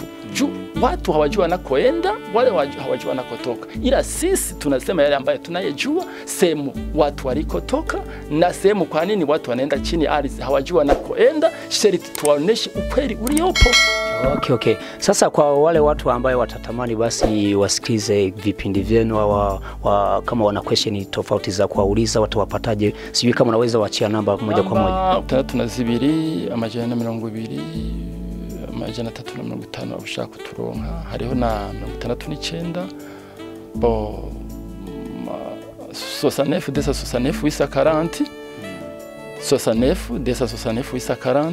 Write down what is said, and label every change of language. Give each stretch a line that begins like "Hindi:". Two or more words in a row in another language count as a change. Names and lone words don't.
Swahili: Juu watu hawajua wanakoenda, wale hawajua wanakotoka, ila sisi tunasema yale ambayo tunayejua, sehemu watu walikotoka na sehemu kwa nini watu wanaenda chini ardhi hawajua wanakoenda, sharti tuwaoneshe ukweli uliopo. Okay. Sasa kwa wale watu ambao watatamani basi wasikize vipindi vyenu, kama wana question tofauti za kuuliza, watawapataje? Sijui kama unaweza waachia namba moja kwa moja. 302
Rundi: amajana 200 amajana 350 ushaka kuturonka, hariho na 69 bo 69 desa 69 wisa 40 69 desa 69 wisa 40.